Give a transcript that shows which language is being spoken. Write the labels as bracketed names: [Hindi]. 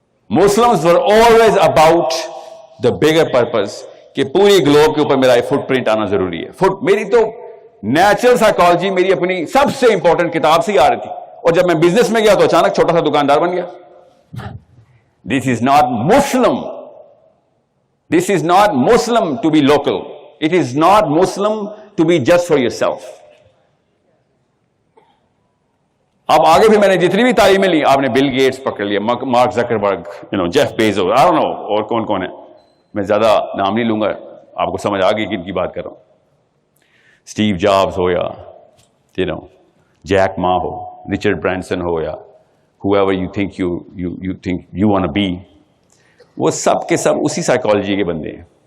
[English] Muslims were always about the bigger purpose [Urdu] کہ پوری Globe کے اوپر میرا فٹ پرنٹ آنا ضروری ہے. میری تو نیچرل سائیکالوجی میری اپنی سب سے امپورٹنٹ کتاب سے ہی آ رہی تھی, اور جب میں بزنس میں گیا تو اچانک چھوٹا سا دکاندار بن گیا. [English] This is not Muslim. This is not Muslim to be local. It is not Muslim to be just for yourself. [Urdu] اب آگے بھی میں نے جتنی بھی تعلیمیں لی, آپ نے بل گیٹس پکڑ لیا, mark Zuckerberg, Jeff Bezos, [English] I don't know [Urdu] اور کون کون ہے, میں زیادہ نام نہیں لوں گا, آپ کو سمجھ آ گئی کن کی بات کر رہا ہوں. اسٹیو جابز ہو یا جیک ما ہو, رچرڈ برانسن ہو, یا [English] whoever you think you want to be, [Urdu] وہ سب کے سب اسی سائیکالوجی کے بندے ہیں.